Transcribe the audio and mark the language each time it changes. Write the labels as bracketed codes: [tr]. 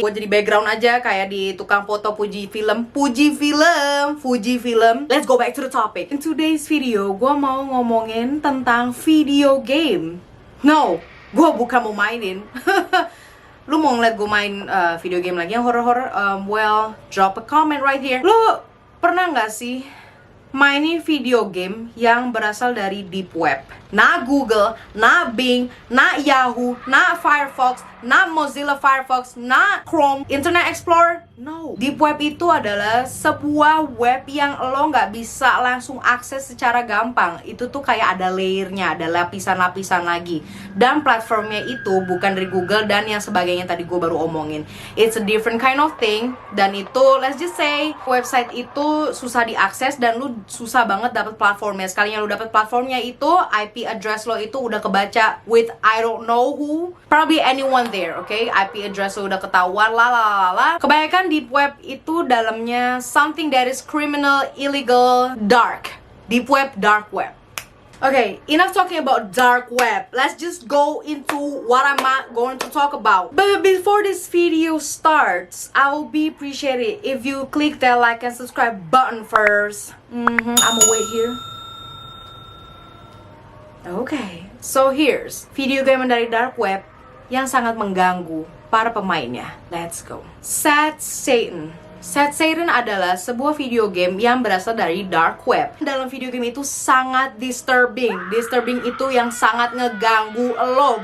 [id] Gue jadi background aja kayak di tukang foto Fuji film. [en] Let's go back to the topic. In today's video, [id] gue mau ngomongin tentang video game. No, gue bukan mau mainin. Lu mau ngeliat gue main video game lagi yang horror-horror? [en] Well, drop a comment right here. [id] Lu pernah nggak sih mainin video game yang berasal dari deep web? Na Google, na Bing, na Yahoo, na Firefox, na Mozilla Firefox, na Chrome, Internet Explorer. No. Deep web itu adalah sebuah web yang lo nggak bisa langsung akses secara gampang. Itu tuh kayak ada layernya, ada lapisan-lapisan lagi. Dan platformnya itu bukan dari Google dan yang sebagainya tadi gue baru omongin. [en] It's a different kind of thing. [id] Dan itu, [en] let's just say, [id] website itu susah diakses dan lu susah banget dapet platformnya. Sekalinya lu dapet platformnya itu, IP address lo itu udah kebaca [en] with I don't know who, probably anyone there, okay? [id] IP address lo udah ketahuan, lalalala. Kebanyakan deep web itu dalamnya [en] something that is criminal, illegal, dark. Deep web, dark web. Okay, enough talking about dark web. Let's just go into what I'm going to talk about. But before this video starts, I will be appreciated if you click that like and subscribe button first. I'm gonna wait here. Okay, so here's [id] video game dari dark web yang sangat mengganggu para pemainnya. [en] Let's go. [id] Sad Satan. Sad Satan adalah sebuah video game yang berasal dari dark web. Dalam video game itu sangat disturbing. Disturbing itu yang sangat ngeganggu lo.